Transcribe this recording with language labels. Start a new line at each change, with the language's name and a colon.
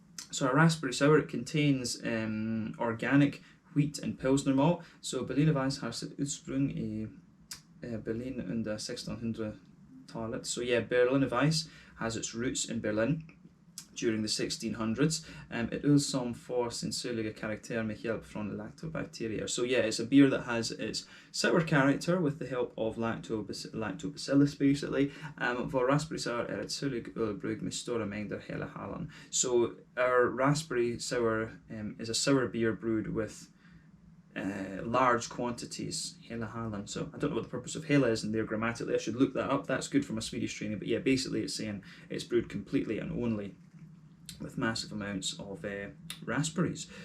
English: So a raspberry sour, it contains organic wheat and Pilsner malt.
Swedish: So Berliner Weisse har sitt ursprung i Berlin under 1600-talet.
English: So yeah, Berliner Weisse has its roots in Berlin during the 1600s.
Swedish: It öl som får sin syrliga karaktär med hjälp från lactobacterier.
English: So yeah, it's a beer that has its sour character with the help of lactobacillus, basically.
Swedish: Vår raspberry sour är ett syrlig ölbrygg med stora mängder hela hallon.
English: So our raspberry sour is a sour beer brewed with large quantities,
Swedish: hela hallon.
English: So I don't know what the purpose of hela is in there grammatically. I should look that up. That's good for my Swedish training. But yeah, basically it's saying it's brewed completely and only with massive amounts of raspberries.